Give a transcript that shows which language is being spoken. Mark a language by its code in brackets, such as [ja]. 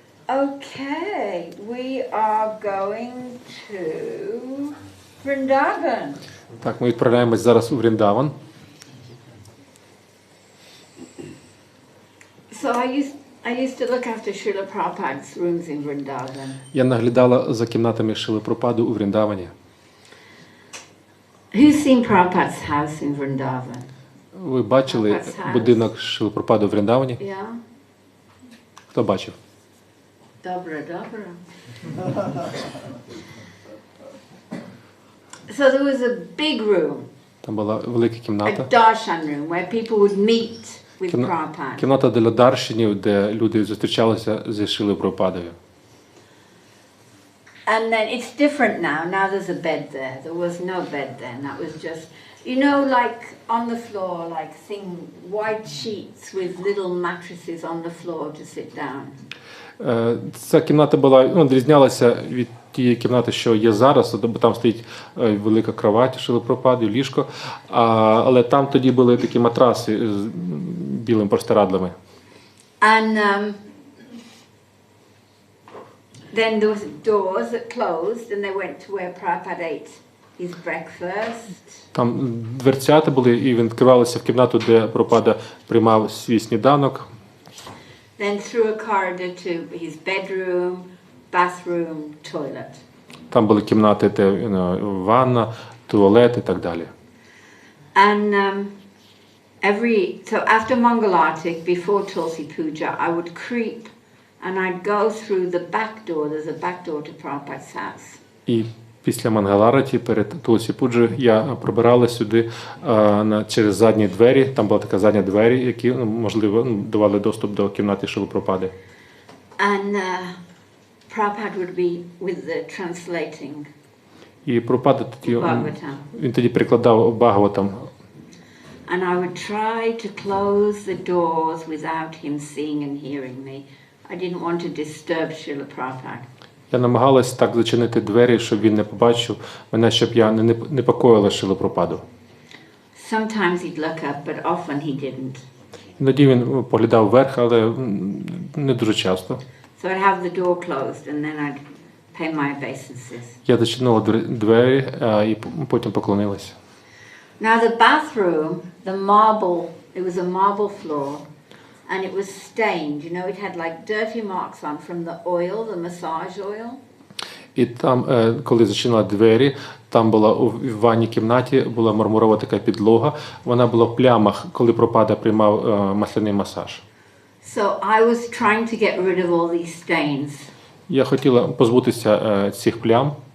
[en] Okay, we are going to Vrindavan. [uk] Так, ми відправляємось зараз у Вріндаван. [en] So I used to look after Srila Prabhupada's rooms in Vrindavan. [uk] Я наглядала за кімнатами Шрили Прабхупади у Вріндавані. [en] Who's seen Prabhupada's house in Vrindavan? [uk] Ви бачили будинок Шрили Прабхупади у Вріндавані? [en] Yeah? [uk] Хто бачив? [pl] Dobra. [en] So there was a big room, [uk] Там була велика [en] a [uk] кімната. [en] darshan room, where people would meet with Prabhupada. [uk] Кімната для даршинів, де люди зустрічалися зі Шрилою Прабхупадою. [en] And then it's different now. Now there's a bed there. There was no bed then. That was just, you know, like on the floor, like white sheets with little mattresses on the floor to sit down. [uk] Ця кімната була, відрізнялася від тієї кімнати, що є зараз, бо там стоїть велика кровать Шрили Прабхупади, ліжко, але там тоді були такі матраси з білими простирадлами. [en] And then there was doors that closed and they went to where Prabhupada ate his breakfast. [uk] Там дверцята були і він відкривалися в кімнату, де Прабхупада приймав свій сніданок. [en] Then through a corridor to his bedroom, bathroom, toilet. [uk] Там були кімнати, де ванна, туалет і так далі. [en] And so after Mangalartik, before Tulsi Puja, I would creep and I'd go through the back door. There's a back door to Prabhupada's house. [uk] І після Мангалараті, перед Тулсі Пуджі, я пробирала сюди через задні двері. Там була така задня двері, які, можливо, давали доступ до кімнати Шрили Прабхупади. [en] And Prabhupada would be with the translating. [uk] І Прабхупада тоді, він тоді перекладав Бхагаватам. [en] And I would try to close the doors without him seeing and hearing me. I didn't want to disturb Srila Prabhupada. [uk] Я намагалась так зачинити двері, щоб він не побачив мене, щоб я не непокоїла Шрилу Прабхупаду. [en] Sometimes he'd look up, but often he didn't. [uk] Іноді він поглядав вверх, але не дуже часто. [en] So I'd have the door closed and then I'd pay my obeisances. [uk] Я зачинила двері і потім поклонилася. [en] Now the bathroom, the marble, it was a marble floor, and it was stained. You know, it had like dirty marks on from the oil, the massage oil. [uk] І там, коли зачинила двері, там була у ванній кімнаті була мармурова така підлога. Вона була в плямах, коли пропада приймав масляний масаж. [en] So I was trying to get rid of all these stains. [uk] Я хотіла позбутися цих плям.